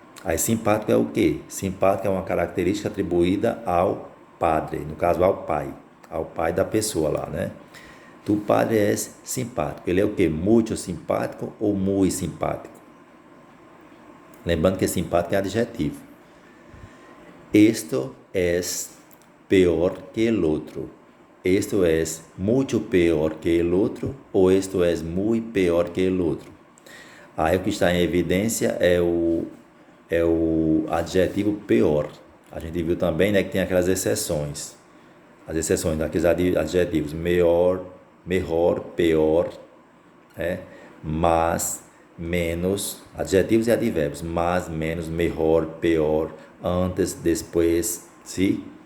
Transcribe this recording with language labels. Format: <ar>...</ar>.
<pt>Aí simpático é o quê? Simpático é uma característica atribuída ao padre, no caso ao pai da pessoa lá, né?</pt> <es>Tu padre és simpático.</es> <pt>Ele é o quê? Muito simpático ou muito simpático? Lembrando que simpático é adjetivo.</pt> <es>Esto es peor que el otro. Esto es mucho peor que el otro ou esto es muy peor que el otro.</es> <pt>Aí o que está em evidência é o adjetivo pior. A gente viu também, né, que tem aquelas exceções. As exceções daqueles adjetivos melhor, pior, né? Mais, menos, adjetivos e advérbios, mais, menos, melhor, pior, antes, depois, sim?</pt>